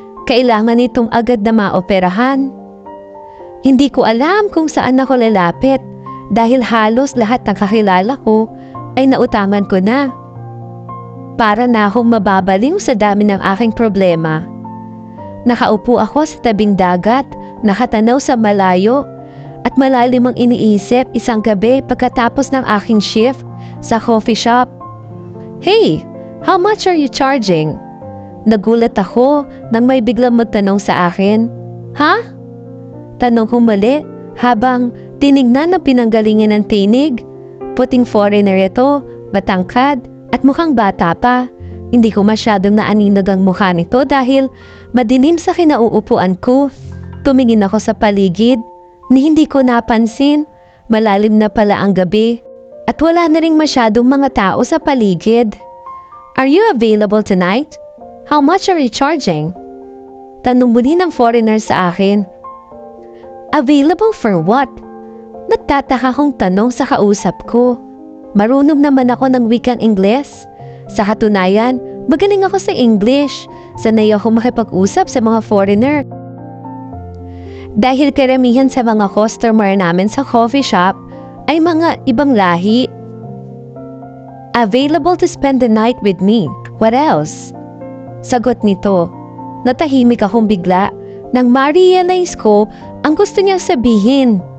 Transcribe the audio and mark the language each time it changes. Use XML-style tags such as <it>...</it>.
<tl>Kailangan itong agad na maoperahan. Hindi ko alam kung saan ako lalapit dahil halos lahat ng kakilala ko ay nautangan ko na. Para na akong mababaliw sa dami ng aking problema. Nakaupo ako sa tabing dagat, nakatanaw sa malayo, at malalim ang iniisip isang gabi pagkatapos ng aking shift sa coffee shop.</tl> <en>Hey, how much are you charging?</en> <tl>Nagulat ako nang may biglang magtanong sa akin. Ha? Tanong ko mali Habang tinignan na pinanggalingan ng tinig, puting foreigner ito, matangkad at mukhang bata pa. Hindi ko masyadong naaninag ang mukha nito dahil madilim sa kinauupuan ko. Tumingin ako sa paligid ni hindi ko napansin. Malalim na pala ang gabi at wala na ring masyadong mga tao sa paligid.</tl> <en>Are you available tonight? How much are you charging?</en> <tl>Tanong muli ng foreigner sa akin.</tl> <en>Available for what?</en> <tl>Nagtataka kong tanong sa kausap ko. Marunong naman ako ng wikang Ingles. Sa katunayan, magaling ako sa English. Sanay ako makipag-usap sa mga foreigner. Dahil karamihan sa mga customer namin sa coffee shop ay mga ibang lahi.</tl> <en>Available to spend the night with me. What else?</en> <tl>Sagot nito. Natahimik akong bigla nang ma-realize ko ang gusto niyang sabihin.</tl>